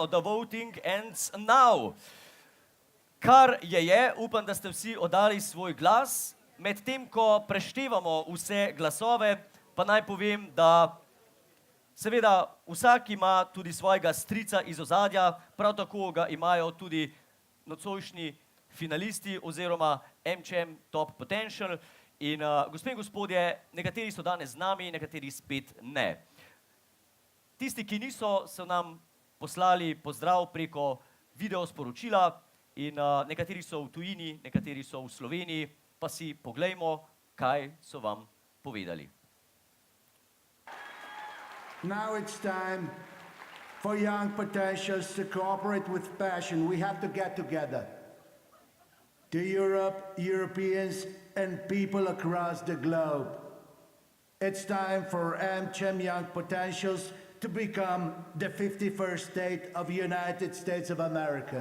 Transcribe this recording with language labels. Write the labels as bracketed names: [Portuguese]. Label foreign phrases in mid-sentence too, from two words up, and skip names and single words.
[English] The voting ends now. [Slovenian] Kar je, upam, da ste vsi oddali svoj glas. Medtem, ko preštevamo vse glasove, pa naj povem, da seveda vsak ima tudi svojega strica iz ozadja, prav tako ga imajo tudi nocojšnji finalisti oziroma AmCham Top Potential. In gospe in gospodje, nekateri so danes z nami, nekateri spet ne. Tisti, ki niso, so nam poslali pozdrav preko video sporočila in nekateri so v tujini, nekateri so v Sloveniji, pa si poglejmo, kaj so vam povedali. [English] Now it's time for young potentials to cooperate with passion. We have to get together. To Europe, Europeans, and people across the globe. It's time for AmCham Young Potentials to become the 51st state of the United States of America.